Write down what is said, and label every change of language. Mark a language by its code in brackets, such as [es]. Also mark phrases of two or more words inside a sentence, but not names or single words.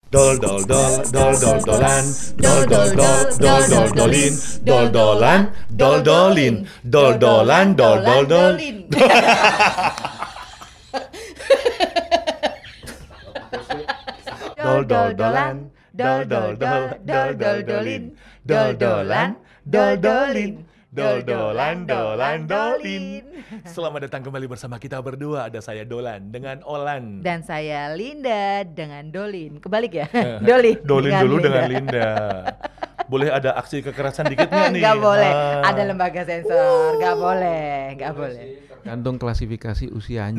[id] Dol dol dol dol dol dolan, dol dol dol dol dol dolin, dol dolan, dol dolin, dol dolan, dol dol dolin. Dol dol dolan, dol dol dol dol dol dolin, dol dolan, dol dolin. Dol-dolan, dolan, dolin. Selamat datang kembali bersama kita berdua. Ada saya Dolan dengan Olan. Dan saya Linda dengan Dolin. Kebalik ya? Dolin dulu dengan Linda. Boleh ada aksi kekerasan dikit nggak nih? Nggak boleh, ada lembaga sensor. Nggak boleh. Gantung klasifikasi usianya.